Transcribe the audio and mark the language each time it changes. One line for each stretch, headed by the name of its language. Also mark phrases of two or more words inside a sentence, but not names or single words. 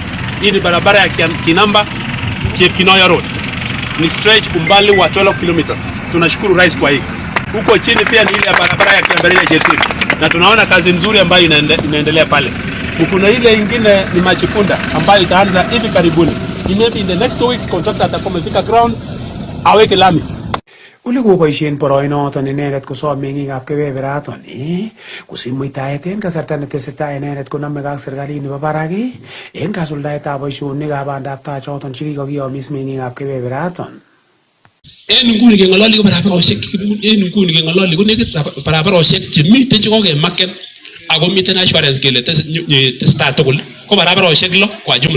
Swahili: Hii ni barabara ya Kinamba Chepkinoyo Road. Ni stretch umbali wa 12 kilometers. Tunashukuru rais kwa hii. Huko chini pia ni ile barabara ya Kiambaria Jetri. Na tunaona kazi nzuri ambayo inaendelea pale. Kuna ile ingine ni Machipunda ambayo itaanza hivi karibuni.
English: Maybe in the next 2 weeks contractor
Swahili: atakuwa amefika ground aweke lami.
Kalenjin: Ule koboisien boroinoton inendet kosom meng'ikab kebeberaton kosich muitaet en kasarta netesetai inendet konamegei ak serkalit nebo barak en kasuldaetab boisionikab bandab tai choton chekikokiyomis meng'ikab kebeberaton. En nguni keng'ololi ko barabarosiek, en nguni keng'ololi ko nekit barabarosiek chemiten chekokemaken ako miten assurance kele tesetai tugul ko barabarosiek 6
Swahili: kwa jumla.